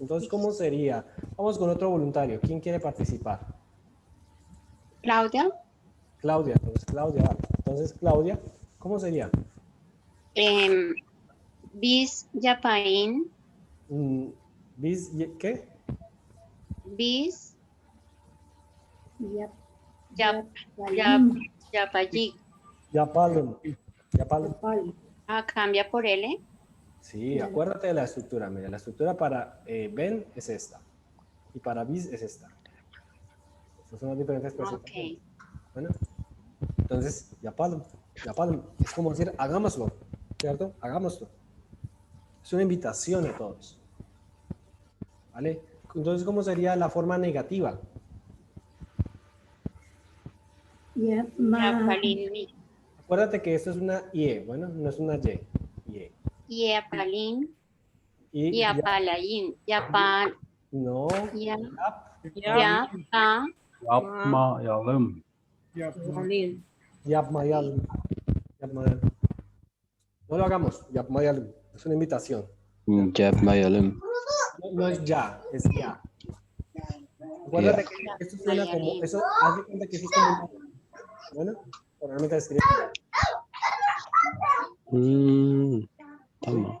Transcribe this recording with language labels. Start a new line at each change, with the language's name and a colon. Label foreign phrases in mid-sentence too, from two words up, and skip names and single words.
Spanish: Entonces, ¿cómo sería? Vamos con otro voluntario. ¿Quién quiere participar? Claudia, Claudia. Entonces, Claudia, vale. Entonces, Claudia, ¿cómo sería?
Turkish: bis yapain,
Spanish: Bis, ¿qué?
Turkish: bis Yap, yap, yapalim, yapayik. Yapalum. Yapalum. yapal,
Spanish: Cambia por L. Sí, acuérdate de la estructura. Mira, la estructura para ben es esta. Y para bis es esta. Estas son las diferentes presentaciones. Ok. Bueno, entonces, yapalum.
Turkish: Yapalum.
Spanish: Es como decir, hagámoslo. ¿Cierto? Hagámoslo. Es una invitación a todos. ¿Vale? Entonces, ¿cómo sería la forma negativa?
Turkish: Yapalin,
Spanish: Acuérdate que esto es una IE, bueno, no es una Y. IE.
Turkish: yapalin,
Spanish: Y yapalayin, yapan, no,
Turkish: yap, Yap, yapa, Yapmayalım. yapmalıyım. yapmayalım. Yapmayalım.
Spanish: No lo hagamos, yapmayalım. Es una invitación.
Turkish: Yapmayalım.
Spanish: No es ya, es ya. Acuérdate que esto suena como, eso, haz de cuenta que eso es como, bueno, realmente escribe.
Turkish: Tamam.